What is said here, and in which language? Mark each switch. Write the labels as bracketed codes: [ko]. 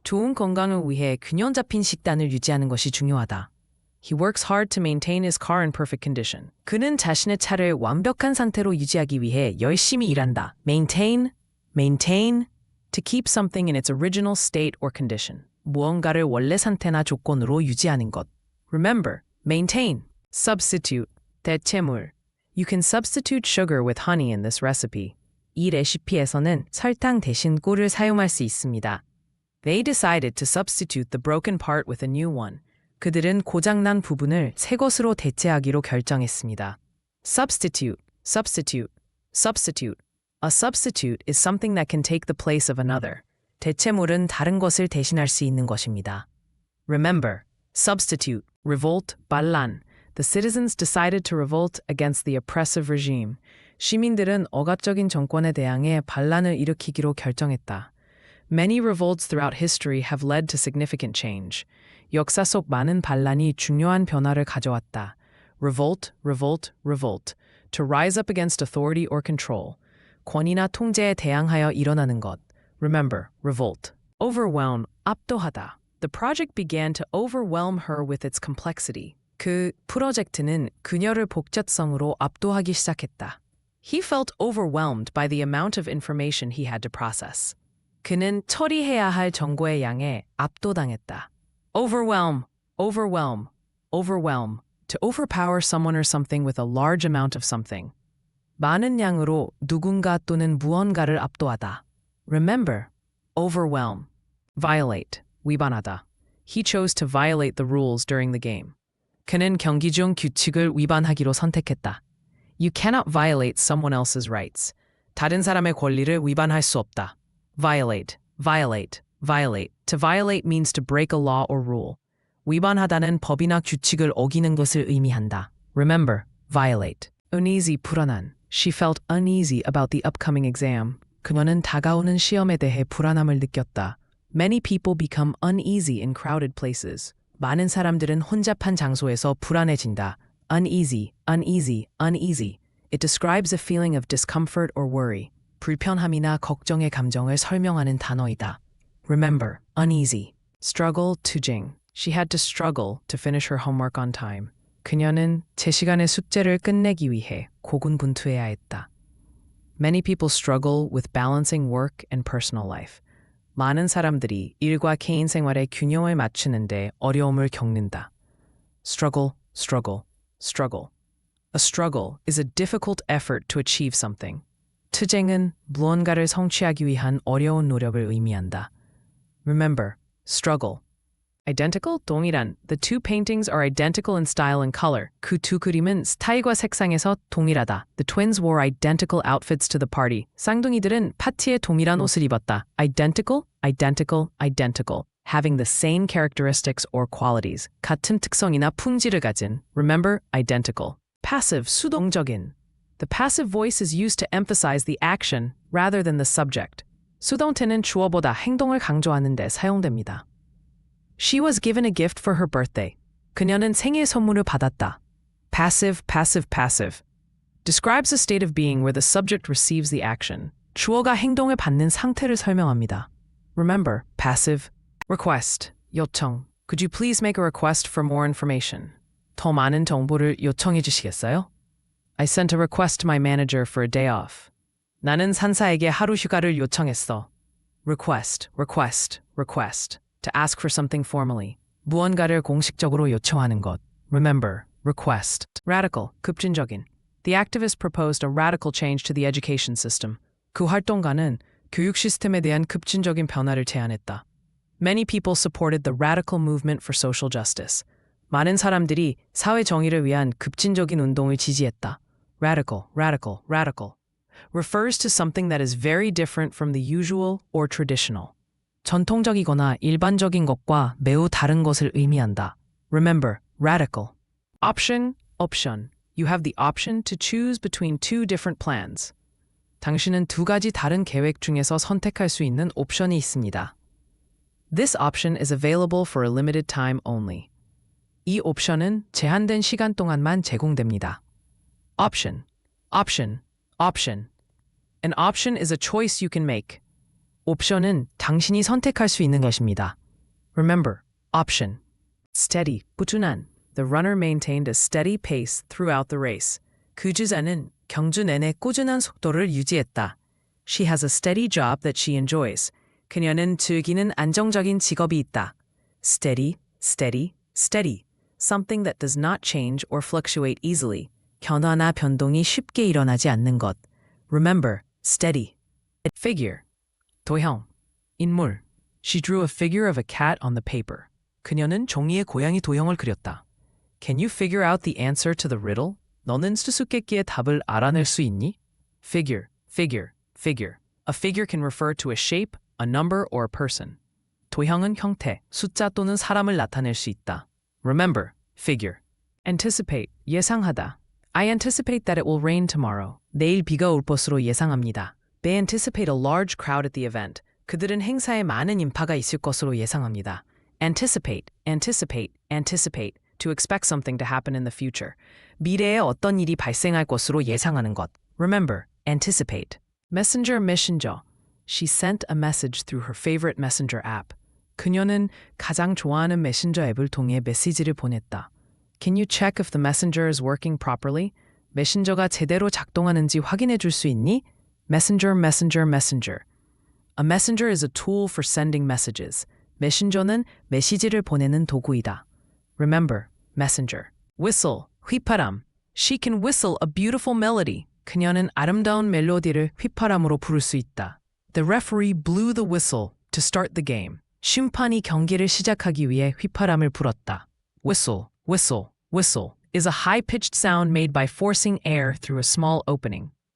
[ko] 좋은 건강을 위해 균형 잡힌 식단을 유지하는 것이 중요하다. [en] He works hard to maintain his car in perfect condition. [ko] 그는 자신의 차를 완벽한 상태로 유지하기 위해 열심히 일한다. [en] Maintain, maintain, to keep something in its original state or condition. [ko] 무언가를 원래 상태나 조건으로 유지하는 것. [en] Remember, maintain. Substitute, 대체물. You can substitute sugar with honey in this recipe. [ko] 이 레시피에서는 설탕 대신 꿀을 사용할 수 있습니다. [en] They decided to substitute the broken part with a new one. [ko] 그들은 고장난 부분을 새 것으로 대체하기로 결정했습니다. [en] Substitute, substitute, substitute. A substitute is something that can take the place of another. [ko] 대체물은 다른 것을 대신할 수 있는 것입니다. [en] Remember, substitute, revolt, 반란. The citizens decided to revolt against the oppressive regime. [ko] 시민들은 억압적인 정권에 대항해 반란을 일으키기로 결정했다. [en] Many revolts throughout history have led to significant change. [ko] 역사 속 많은 반란이 중요한 변화를 가져왔다. [en] Revolt, revolt, revolt. To rise up against authority or control. [ko] 권위나 통제에 대항하여 일어나는 것. [en] Remember, revolt. Overwhelm, 압도하다. The project began to overwhelm her with its complexity. [ko] 그 프로젝트는 그녀를 복잡성으로 압도하기 시작했다. [en] He felt overwhelmed by the amount of information he had to process. [ko] 그는 처리해야 할 정보의 양에 압도당했다. [en] Overwhelm, overwhelm, overwhelm. To overpower someone or something with a large amount of something. [ko] 많은 양으로 누군가 또는 무언가를 압도하다. [en] Remember, overwhelm. Violate, 위반하다. He chose to violate the rules during the game. [ko] 그는 경기 중 규칙을 위반하기로 선택했다. [en] You cannot violate someone else's rights. [ko] 다른 사람의 권리를 위반할 수 없다. [en] Violate, violate, violate. To violate means to break a law or rule. [ko] 위반하다는 법이나 규칙을 어기는 것을 의미한다. [en] Remember, violate. Uneasy, 불안한. She felt uneasy about the upcoming exam. [ko] 그녀는 다가오는 시험에 대해 불안함을 느꼈다. [en] Many people become uneasy in crowded places. [ko] 많은 사람들은 혼잡한 장소에서 불안해진다. [en] Uneasy, uneasy, uneasy. It describes a feeling of discomfort or worry. [ko] 불편함이나 걱정의 감정을 설명하는 단어이다. [en] Remember, uneasy. Struggle, 투쟁. She had to struggle to finish her homework on time. [ko] 그녀는 제 시간에 숙제를 끝내기 위해 고군분투해야 했다. [en] Many people struggle with balancing work and personal life. [ko] 많은 사람들이 일과 개인 생활의 균형을 맞추는데 어려움을 겪는다. [en] Struggle, struggle, struggle. A struggle is a difficult effort to achieve something. [ko] 투쟁은 무언가를 성취하기 위한 어려운 노력을 의미한다. [en] Remember, struggle. Identical, 동일한. The two paintings are identical in style and color. [ko] 그 두 그림은 스타일과 색상에서 동일하다. [en] The twins wore identical outfits to the party. [ko] 쌍둥이들은 파티에 동일한 옷을 입었다. [en] Identical, identical, identical. Having the same characteristics or qualities. [ko] 같은 특성이나 품질을 가진. [en] Remember, identical. Passive, 수동적인. The passive voice is used to emphasize the action rather than the subject. [ko] 수동태는 주어보다 행동을 강조하는 데 사용됩니다. [en] She was given a gift for her birthday. [ko] 그녀는 생일 선물을 받았다. [en] Passive, passive, passive. Describes a state of being where the subject receives the action. [ko] 주어가 행동을 받는 상태를 설명합니다. [en] Remember, passive. Request, 요청. Could you please make a request for more information? [ko] 더 많은 정보를 요청해 주시겠어요? [en] I sent a request to my manager for a day off. [ko] 나는 상사에게 하루 휴가를 요청했어. [en] Request, request, request. To ask for something formally. [ko] 무언가를 공식적으로 요청하는 것. [en] Remember, request. Radical, 급진적인. The activist proposed a radical change to the education system. [ko] 그 활동가는 교육 시스템에 대한 급진적인 변화를 제안했다. [en] Many people supported the radical movement for social justice. [ko] 많은 사람들이 사회 정의를 위한 급진적인 운동을 지지했다. [en] Radical, radical, radical. Refers to something that is very different from the usual or traditional. [ko] 전통적이거나 일반적인 것과 매우 다른 것을 의미한다. [en] Remember, radical. Option, option. You have the option to choose between two different plans. [ko] 당신은 두 가지 다른 계획 중에서 선택할 수 있는 옵션이 있습니다. [en] This option is available for a limited time only. [ko] 이 옵션은 제한된 시간 동안만 제공됩니다. [en] Option, option, option. An option is a choice you can make. [ko] 옵션은 당신이 선택할 수 있는 것입니다. [en] Remember, option. Steady, 꾸준한. The runner maintained a steady pace throughout the race. [ko] 그 주자는 경주 내내 꾸준한 속도를 유지했다. [en] She has a steady job that she enjoys. [ko] 그녀는 즐기는 안정적인 직업이 있다. [en] Steady, steady, steady. Something that does not change or fluctuate easily. [ko] 변화나 변동이 쉽게 일어나지 않는 것. [en] Remember, steady. Figure. 도형, 인물. She drew a figure of a cat on the paper. [ko] 그녀는 종이에 고양이 도형을 그렸다. [en] Can you figure out the answer to the riddle? [ko] 너는 수수께끼의 답을 알아낼 수 있니? [en] Figure, figure, figure. A figure can refer to a shape, a number, or a person. [ko] 도형은 형태, 숫자 또는 사람을 나타낼 수 있다. [en] Remember, figure. Anticipate, 예상하다. I anticipate that it will rain tomorrow. [ko] 내일 비가 올 것으로 예상합니다. [en] They anticipate a large crowd at the event. [ko] 그들은 행사에 많은 인파가 있을 것으로 예상합니다. [en] Anticipate, anticipate, anticipate. To expect something to happen in the future. [ko] 미래에 어떤 일이 발생할 것으로 예상하는 것. [en] Remember, anticipate. Messenger, messenger. She sent a message through her favorite messenger app. [ko] 그녀는 가장 좋아하는 메신저 앱을 통해 메시지를 보냈다. [en] Can you check if the messenger is working properly? [ko] 메신저가 제대로 작동하는지 확인해 줄 수 있니? [en] Messenger, messenger, messenger. A messenger is a tool for sending messages. [ko] 메신저는 메시지를 보내는 도구이다. [en] Remember, messenger. Whistle, 휘파람. She can whistle a beautiful melody. [ko] 그녀는 아름다운 멜로디를 휘파람으로 부를 수 있다. [en] The referee blew the whistle to start the game. [ko] 심판이 경기를 시작하기 위해 휘파람을 불었다. [en] Whistle, whistle, whistle is a high-pitched sound made by forcing air through a small opening.